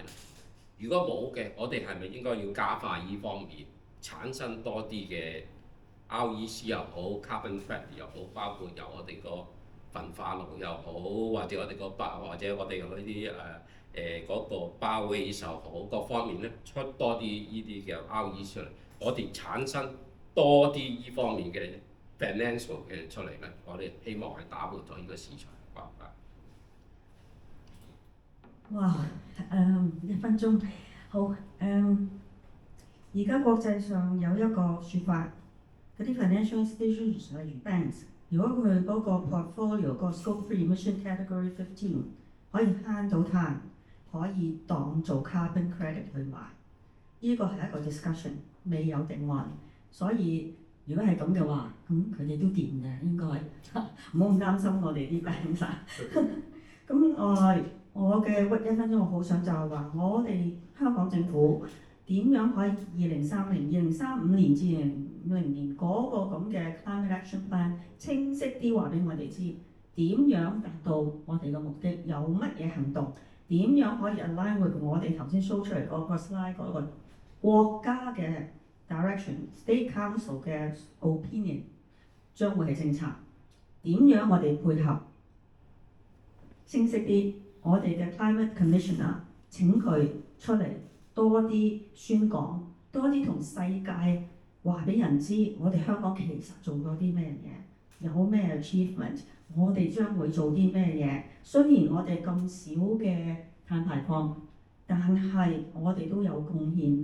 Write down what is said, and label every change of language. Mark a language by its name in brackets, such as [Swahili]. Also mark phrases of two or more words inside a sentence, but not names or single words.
[Cantonese] 如果冇嘅，我哋係咪應該要加快呢方面產生多啲嘅？REC 又好 ， [English] carbon credit [Cantonese] 又好，包括由我哋個焚化爐又好，或者我哋個或者我哋嗰啲嗰個 biowaste 又好，各方面咧出多啲呢啲嘅 REC 出嚟，我哋產生多啲呢方面嘅 financial 嘅出嚟咧，我哋希望係打破咗呢個市場嘅關係。哇！1分鐘，好而家國際上有一個説法。嗰啲 [English] financial institutions [Cantonese] 例如 banks， 如果佢嗰個 portfolio 個 [English] scope 3 emission category 15 [Cantonese] 可以慳到碳，可以當做 [English] carbon credit [Cantonese] 去買，呢個係一個 discussion， 未有定案。所以如果係咁嘅話，咁佢哋都掂嘅，應該唔好咁擔心我哋啲 banks。咁我嘅1分鐘，我好想就係話，我哋香港政府點樣可以2035年至2050年嗰個咁嘅 [English] climate action plan [Cantonese] 清晰啲話俾我哋知，點樣達到我哋嘅目的，有乜嘢行動，點樣可以 align with 我哋頭先 show 出嚟嗰個 slide 嗰個國家嘅 direction、 [English] state council [Cantonese] 嘅 opinion 將會係政策，點樣我哋配合清晰啲，我哋嘅 [English] climate commissioner [Cantonese] 請佢出嚟多啲宣講，多啲同世界話俾人知，我哋香港其實做咗啲咩嘢，有咩 achievement， 我哋將會做啲咩嘢。雖然我哋咁少嘅碳排放，但係我哋都有貢獻。